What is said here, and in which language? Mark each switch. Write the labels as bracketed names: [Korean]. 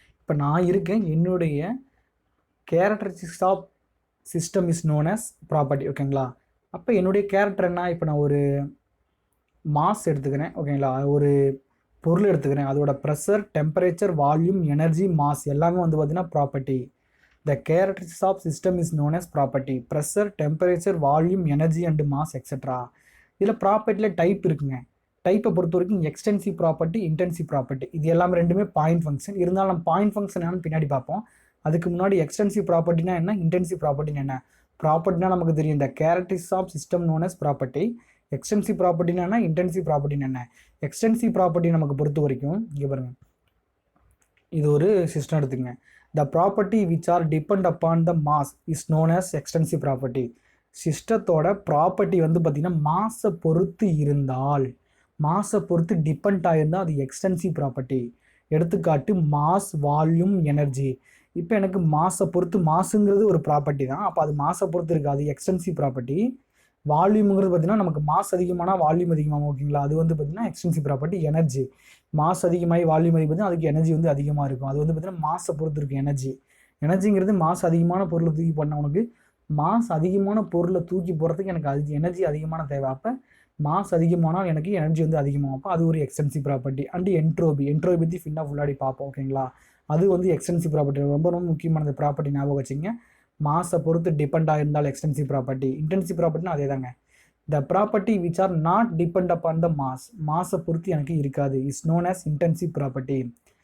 [Tamil] இப்போ நான் இருக்கேன், என்னுடைய [English] Characteristics of system is known as property. [Tamil] ஓகேங்களா. அப்போ என்னுடைய கேரக்டர் என்ன? இப்போ நான் ஒரு மாஸ் எடுத்துக்கிறேன். ஓகேங்களா. ஒரு பொருள் எடுத்துக்கிறேன், அதோட pressure, temperature, volume, energy, mass எல்லாமே வந்து பார்த்திங்கன்னா property. [English] The characteristics of system is known as property. Pressure, temperature, volume, energy and mass etc. [Tamil] இதில் ப்ராப்பர்ட்டியில் டைப் இருக்குங்க. டைப்பை பொறுத்த வரைக்கும் எக்ஸ்டென்சிவ் ப்ராப்பர்ட்டி, இன்டென்சிவ் ப்ராப்பர்ட்டி. இது எல்லாமே ரெண்டுமே பாயிண்ட் ஃபங்க்ஷன். இருந்தாலும் நம்ம பாயிண்ட் ஃபங்க்ஷன் என்னன்னு பின்னாடி பார்ப்போம். அதுக்கு முன்னாடி எக்ஸ்டென்சிவ் ப்ராப்பர்ட்டினா என்ன, இன்டென்சிவ் ப்ராப்பர்ட்டினா என்ன? ப்ராப்பர்ட்டினா நமக்கு தெரியும், இந்த [English] Characteristics of system known as property. [Tamil] Extensive ப்ராப்பர்ட்டினா என்ன, இன்டென்சிவ் ப்ராப்பர்ட்டினா என்ன? எக்ஸ்டென்சிவ் ப்ராப்பர்ட்டி நமக்கு பொறுத்த வரைக்கும் இங்கே பாருங்கள், இது ஒரு சிஸ்டம் எடுத்துங்க. [English] The property which are depend upon the mass is known as extensive property. [Tamil] சிஸ்டத்தோட property வந்து பார்த்திங்கன்னா மாஸை பொறுத்து இருந்தால், மாஸை பொறுத்து டிபெண்ட் ஆகிருந்தால் அது எக்ஸ்டென்சிவ் ப்ராப்பர்ட்டி. எடுத்துக்காட்டு மாஸ், வால்யூம், எனர்ஜி. இப்போ எனக்கு மாஸை பொறுத்து, மாசுங்கிறது ஒரு ப்ராப்பர்ட்டி தான். அப்போ அது மாஸை பொறுத்து இருக்குது, அது எக்ஸ்டென்சிவ் ப்ராப்பர்ட்டி. வால்யூமுங்கிறது பார்த்திங்கன்னா நமக்கு மாஸ் அதிகமானால் வால்யூம் அதிகமாகும். ஓகேங்களா. அது வந்து பார்த்திங்கன்னா எக்ஸ்டென்சிவ் ப்ராப்பர்ட்டி. எனர்ஜி, மாஸ் அதிகமாகி வால்யூம் அதிகம், அதுக்கு எனர்ஜி வந்து அதிகமாக இருக்கும். அது வந்து பார்த்திங்கன்னா மாஸை பொறுத்து இருக்குது எனர்ஜி. எனர்ஜிங்கிறது மாஸ் அதிகமான பொருளை தூக்கி பண்ணவனுக்கு, மாஸ் அதிகமான பொருளை தூக்கி போகிறதுக்கு எனக்கு எனர்ஜி அதிகமான தேவை. அப்போ மாஸ் அதிகமானால் எனக்கு எனர்ஜி வந்து அதிகமாகும். அப்போ அது ஒரு எக்ஸ்டென்சிவ் ப்ராப்பர்ட்டி. அண்டு என்ட்ரோபி பற்றி ஃபுல்லாடி பார்ப்போம். ஓகேங்களா. அது வந்து எக்ஸ்டென்சிவ் ப்ராப்பர்ட்டி. ரொம்ப ரொம்ப முக்கியமான ப்ராப்பர்ட்டி ஞாபகம் வச்சுங்க. மாஸை பொறுத்து டிபெண்ட் ஆகிருந்தால் எக்ஸ்டென்சிவ் ப்ராப்பர்ட்டி. இன்டென்சிவ் ப்ராப்பர்ட்டினா அதே தாங்க. [English] The property which are not depend upon the mass, [Tamil] மாஸை பொறுத்து எனக்கு இருக்காது, [English] is known as intensive property.